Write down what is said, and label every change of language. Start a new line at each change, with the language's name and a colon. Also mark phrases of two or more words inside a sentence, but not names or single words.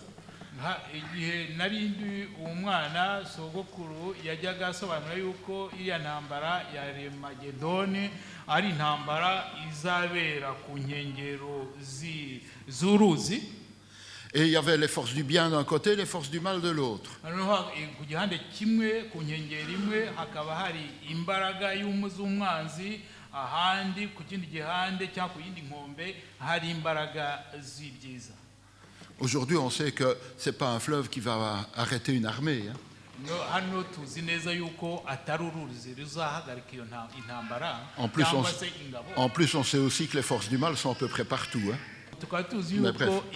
Kinyarwanda: Igihe nari ndi umwana sogokuru yajyaga asobanura yuko iriya ntambara ya Armagedoni ari intambara izabera ku nkengero z'uruzi.
French: Et il y avait les forces du bien d'un côté, les forces du mal de l'autre.
Kinyarwanda: Ku gihande kimwe ku nkengero imwe hakaba hari imbaraga y'umwanzi, ahandi ku kindi gihande cyangwa ku yindi nkombe hari imbaraga z'ibyiza.
French: Aujourd'hui, on sait que ce n'est pas un fleuve qui va arrêter une armée. Hein. En plus, on sait aussi que les forces du mal sont à peu près partout. Hein. Mais bref.